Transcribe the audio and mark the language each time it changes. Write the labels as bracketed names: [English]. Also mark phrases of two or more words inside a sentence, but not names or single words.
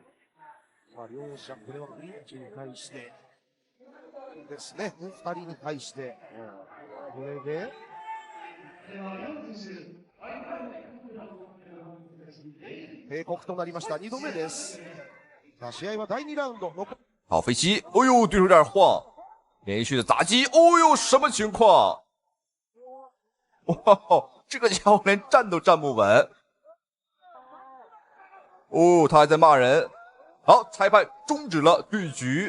[Japanese] さあ両者これはクリンチに対してですね。2人に対してこれで。警告となりました。2度目です。さあ試合は第2ラウンド。 [Chinese] 好飞机，哦呦，对手有点晃，连续的砸击，哦呦，什么情况？哇，这个家伙连站都站不稳。哦，他还在骂人。好，裁判终止了对局。